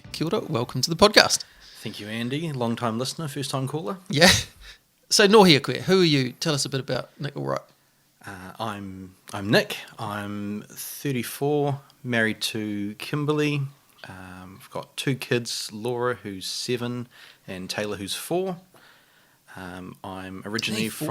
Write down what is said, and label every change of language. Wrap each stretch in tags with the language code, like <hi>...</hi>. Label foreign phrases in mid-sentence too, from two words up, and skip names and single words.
<mi>Kia ora,</mi> <en>welcome to the podcast. Thank you, Andy. Long-time listener, first-time caller. Yeah. So,</en> <mi>nō hia koe,</mi> <en>who are you? Tell us a bit about Nick Allwright. I'm Nick. I'm 34, married to Kimberly. I've got 2 kids, Laura, who's 7, and Taylor, who's 4. I'm originally from...</en>